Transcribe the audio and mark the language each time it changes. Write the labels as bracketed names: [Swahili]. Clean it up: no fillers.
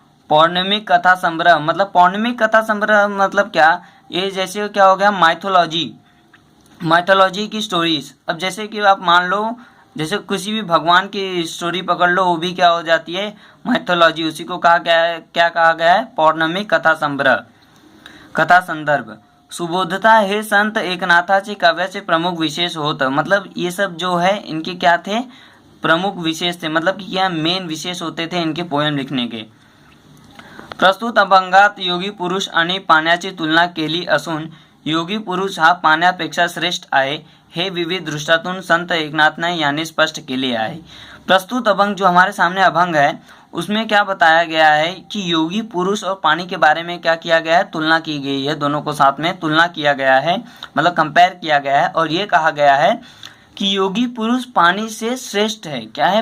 [Hindi] पौर्णिमिक कथा संग्रह, मतलब पौर्णिमिक कथा संग्रह मतलब क्या? ये जैसे क्या हो गया? माइथोलॉजी की स्टोरीज। अब जैसे कि आप मान लो, जैसे किसी भी भगवान की स्टोरी पकड़ लो, वो भी क्या हो जाती है? माइथोलॉजी। उसी को कहा गया है, क्या कहा गया है? पौर्णिमिक कथा संदर्भ। [Marathi] सुबोधता हे संत एकनाथाचे काव्याचे प्रमुख विशेष होतं। [Hindi] मतलब ये सब जो है इनके क्या थे? प्रमुख विशेष थे, मतलब कि क्या? मेन विशेष होते थे इनके पोएम लिखने के। [Marathi] प्रस्तुत अभंगात योगी पुरुष आणि पाण्याची तुलना केली असून योगी पुरुष हा पाण्यापेक्षा श्रेष्ठ आहे, हे विविध दृष्टातून संत एकनाथने यानी स्पष्ट केले आहे। [Hindi] प्रस्तुत अभंग, जो हमारे सामने अभंग है, उसमें क्या बताया गया है कि योगी पुरुष और पानी के बारे में क्या किया गया है? तुलना की गई है। दोनों को साथ में तुलना किया गया है, मतलब कंपेयर किया गया है, और ये कहा गया है कि योगी पुरुष पानी से श्रेष्ठ है। क्या है?